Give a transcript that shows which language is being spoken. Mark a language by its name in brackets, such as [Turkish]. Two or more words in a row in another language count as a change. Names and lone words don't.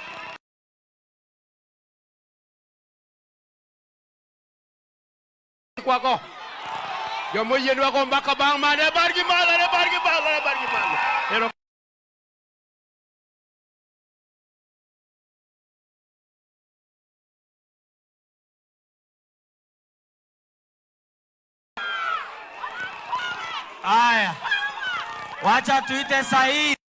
[Luo (Kenya and Tanzania)] Kwako. Jomo yenu wako mbaka bang mane bargi malo. Ero [Swahili] Aya, wacha tuite Said.